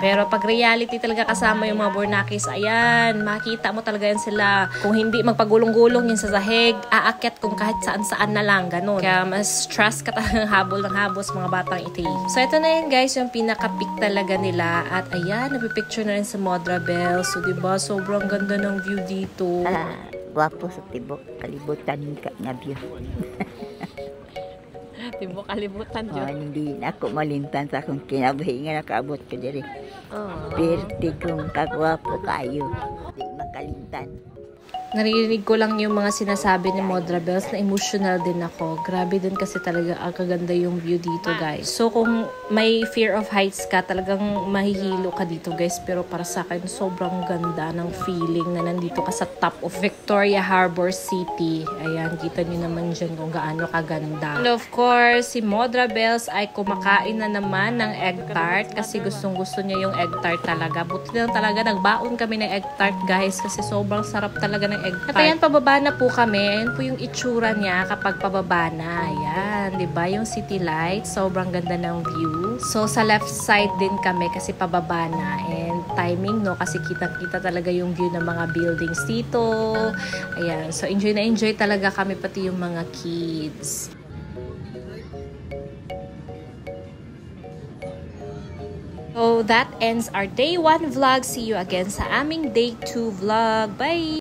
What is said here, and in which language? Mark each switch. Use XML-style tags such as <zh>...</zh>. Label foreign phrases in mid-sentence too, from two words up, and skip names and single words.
<tl>Pero pag reality talaga kasama yung mga Bornakis, ayan, makita mo talaga yan sila. Kung hindi magpagulong-gulong yun sa sahig, aakyat kung kahit saan-saan na lang, ganun. Kaya mas stress ka talagang habol ng habol sa mga batang iti. So ito na yun guys, yung pinaka-peak talaga nila. At ayan, napipicture na rin sa Modra Bells. So diba, sobrang ganda ng view dito.</tl> <ceb>Gwapo sa tibok, kalibutan ka nga view. Tibok kalibutan yun. Hindi na ako malintan sa akong kinabuhi nga nakaabot ko diri. Perti kong kagwapo kayo. Di makalintan.</ceb> <tl>Naririnig ko lang yung mga sinasabi ni Modra Bells na emotional din ako. Grabe din kasi talaga ang kaganda yung view dito guys. So kung may</tl> <en>fear of heights</en> <tl>ka, talagang mahihilo ka dito guys. Pero para sa akin, sobrang ganda ng feeling na nandito ka sa</tl> <en>top of</en> <tl>Victoria Harbor City. Ayan, kita nyo naman dyan kung gaano kaganda.</tl> <en>And of course,</en> <tl>si Modra Bells ay kumakain na naman ng</tl> <en>egg tart</en> <tl>kasi gustong-gusto niya yung</tl> <en>egg tart</en> <tl>talaga. Buti lang talaga, nagbaon kami ng</tl> <en>egg tart</en> <tl>guys kasi sobrang sarap talaga ng</tl> <en>egg tart.</en> <tl>At ayan, pababa na po kami. Ayan po yung itsura niya kapag pababa na. Ayan, diba? Yung</tl> <en>city lights.</en> <tl>Sobrang ganda ng view. So, sa</tl> <en>left side</en> <tl>din kami kasi pababa na. And timing, no? Kasi kita-kita talaga yung view ng mga buildings dito. Ayan. So, enjoy na enjoy talaga kami pati yung mga kids.</tl> <en>So, that ends our day 1 vlog. See you again</en> <tl>sa aming</tl> <en>day 2 vlog. Bye!</en>